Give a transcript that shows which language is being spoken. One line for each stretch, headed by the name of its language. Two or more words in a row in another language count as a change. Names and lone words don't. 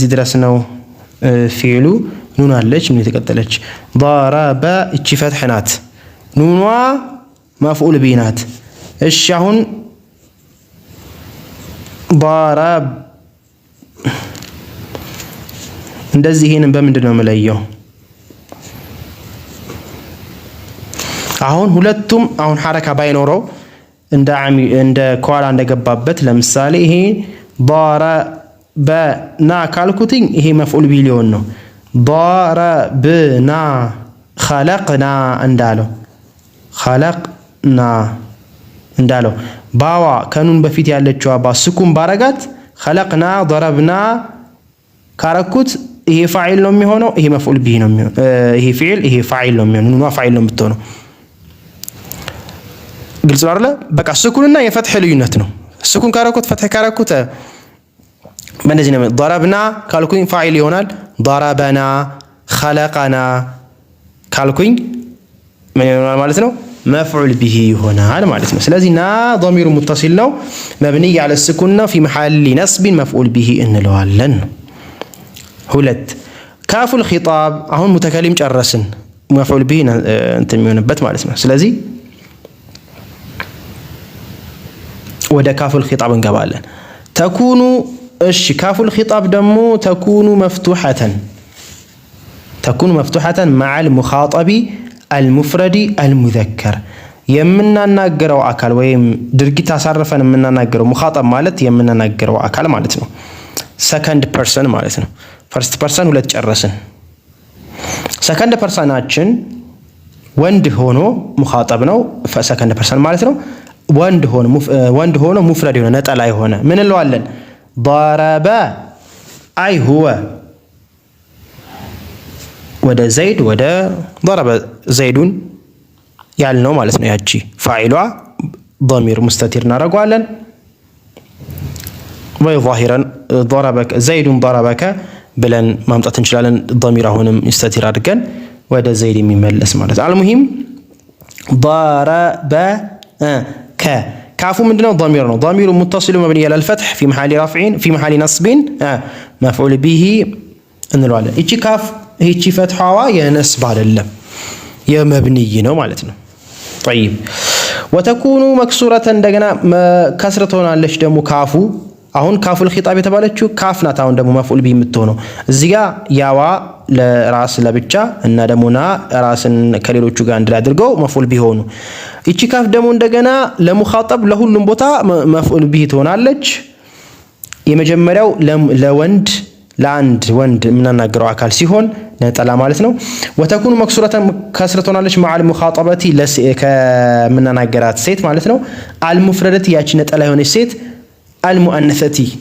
Amharic: ድረስ ነው ፊዕሉ ኑን አለች ምን የተቀጠለች ضرب እቺ ፈትሕ ናት ኑኗ መፍዑል ቢ ናት። እሺ አሁን ضرب እንደዚህ ይሄንን በምንድን ነው የምለየው? አሁን ሁለቱም አሁን ሐረካ ባይኖረው እንደ ኳላ እንደገባበት ለምሳሌ ይሄ ضربنا ካልኩትኝ ይሄ መፍዑል ቢ ሊሆን ነው።
Arabic: ضربنا خلقنا
Amharic: እንዳለው ባዋ ከኑን በፊት ያለችው ባ ስኩን ባረጋት
Arabic: خلقنا ضربنا
Amharic: ካረኩት ይሄ ፋዒል ነው የሚሆነው። ይሄ መፍዑል ቢ ነው የሚሆነው። ይሄ ፊዕል ይሄ ፋዒል ነው የሚሆነው። ኑኗ ፋዒል ነው የምትሆነው። ግልጽ ነው አይደል? በቃ ስኩንና የፈትሕ ልዩነት ነው። ስኩን ካረኩት ፈትሕ ካረኩት በእንደዚህ ነው። ضربنا ካልኩኝ ፋዒል ይሆናል።
Arabic: ضربنا خلقنا
Amharic: ካልኩኝ ምን ይሆናል ማለት ነው? መፍዑል ቢሂ ይሆናል ማለት ነው። ስለዚህ ና
Arabic: ضمير متصل
Amharic: ነው
Arabic: مبني على السكون
Amharic: ነው
Arabic: في محل نصب مفعول به
Amharic: እንለዋለን። ሁለት
Arabic: كاف الخطاب
Amharic: አሁን ሙተከሊም ጨረስን መፍዑል ቢሂ እንትን የሚሆንበት ማለት ነው። ስለዚህ ወደ
Arabic: كاف الخطاب
Amharic: እንገባለን። ተኩኑ እሺ
Arabic: كاف الخطاب
Amharic: ደግሞ
Arabic: تكون مفتوحة مع المخاطب المفرد المذكر
Amharic: የምናናገረው አካል ወይም ድርጊት አሳርፈን የምናናገረው ሙኻጠብ ማለት የምናናገረው አካል ማለት ነው።
English: second person
Amharic: ማለት ነው።
English: first person
Amharic: ሁለት ጨረስን። ሰከንድ ፐርሰናችን ወንድ ሆኖ ሙኻጠብ ነው።
English: second person
Amharic: ማለት ነው። ወንድ ሆኖ ሙፍረድ የሆነ ነጠላ የሆነ ምን እንለዋለን? ضرب አይ ሁወ ወደ ዘይድ ወደ ضرب ዘይዱን ያልነው ማለት ነው። ያቺ ፋዒሏ
Arabic: ضمير مستتر
Amharic: እናደርገዋለን። ወይ
Arabic: ظاهرا ضربك زيد ضربك
Amharic: ብለን ማምጣት እንችላለን። ضمير አሁንም مستتر አድርገን ወደ ዘይድ የሚመለስ ማለት ነው። አልሙሂም ضربك ካፉ ምንድነው?
Arabic: ضمير ነው። ضمير متصل مبني على الفتح في محل رفع في محل نصب مفعول به እንለዋለን።
Amharic: እቺ ካፍ ይቺ ፈትሐዋ የነስብ አይደለም የመብንይ ነው ማለት ነው።
Arabic: طيب وتكون مكسوره
Amharic: እንደገና ከስር ትሆናለች ደግሞ ካፉ አሁን ካፉል ኺጣብ የተባለችው ካፍ ናት። አሁን ደግሞ መፍዑል ቢሂ የምትሆነው እዚህ ጋር ያዋ ለራስ ለብቻ እና ደግሞ ና ራስን ከሌሎቹ ጋር አንድ ላይ አድርገው መፍዑል ቢሂ ሆኑ። እቺ ካፍ ደግሞ እንደገና ለሙኻጠብ ለሁሉም ቦታ መፍዑል ቢሂ ትሆናለች። የመጀመሪያው ለወንድ ለአንድ ወንድ የምናናገረው አካል ሲሆን ነጠላ ማለት ነው።
Arabic: وتكون مكسورة
Amharic: ከስር ትሆናለች
Arabic: مع المخاطبة
Amharic: ከምናናገራት ሴት ማለት ነው። አልሙፍረደቲ ያቺ ነጠላ የሆነች ሴት አልሙአነሰቲ